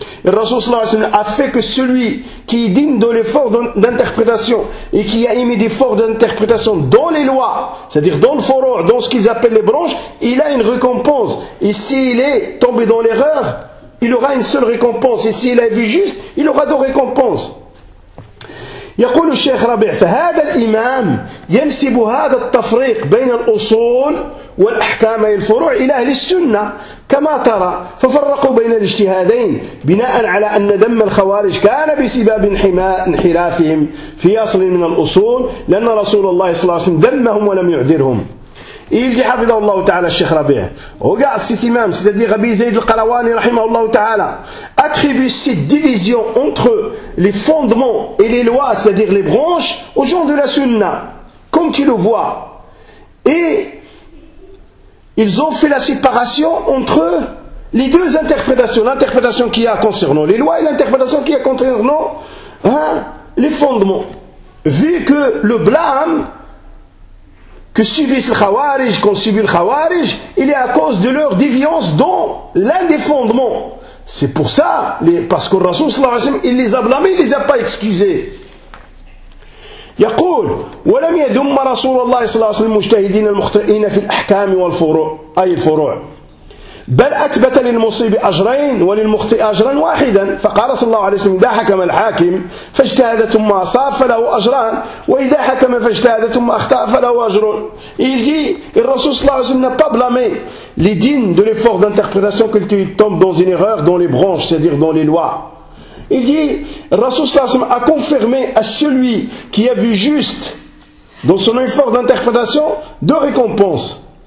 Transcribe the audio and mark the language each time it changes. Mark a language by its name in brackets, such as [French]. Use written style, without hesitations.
[French] Et le Rasoul sallallahu alayhi wa sallam a fait que celui qui est digne de l'effort d'interprétation, et qui a émis des efforts d'interprétation dans les lois, c'est-à-dire dans le furu', dans ce qu'ils appellent les branches, il a une récompense, et s'il est tombé dans l'erreur, il aura une seule récompense. Et s'il a vu juste, il aura deux récompenses. [Arabic] يقول الشيخ ربيع فهذا الإمام ينسب هذا التفريق بين الأصول والأحكام الفروع إلى أهل السنة كما ترى ففرقوا بين الاجتهادين بناء على أن دم الخوارج كان بسبب انحرافهم في أصل من الأصول لأن رسول الله صلى الله عليه وسلم ذمهم ولم يعذرهم. [French] Il dit, hafidhahullah ta'ala, Cheikh Rabi'a. Regarde cet imam, c'est-à-dire Abi Zayd al-Qalawani, rahimahullah ta'ala, attribue cette division entre les fondements et les lois, c'est-à-dire les branches, aux gens de la Sunna, comme tu le vois. Et ils ont fait la séparation entre les deux interprétations, l'interprétation qu'il y a concernant les lois et l'interprétation qu'il y a concernant les fondements. Vu que le blâme que subissent le Khawarij, qu'ont subi le Khawarij, il est à cause de leur déviance dans l'un des fondements. C'est pour ça, parce que le Rasoul sallallahu alayhi wa sallam, il les a blâmés, il ne les a pas excusés. [Arabic] يقول ولم يذم رسول الله صلى الله عليه وسلم المجتهدين المخطئين في الأحكام والفروع أي الفروع بل أثبت للمصيب أجرين وللمخطئ أجرا واحدا فقال صلى الله عليه وسلم إذا حكم الحاكم فاجتهد ثم أصاب فله أجران وإذا حكم فاجتهد ثم أخطأ فله أجر. [French] Il dit, le Rasoul [Arabic] صلى الله عليه وسلم [French] n'a pas blâmé les dignes de l'effort d'interprétation que tu tombes dans une erreur dans les branches, c'est-à-dire dans les lois. Il dit, le Rasoul [Arabic] صلى الله عليه وسلم [French] a confirmé à celui qui a vu juste dans son effort d'interprétation deux récompenses.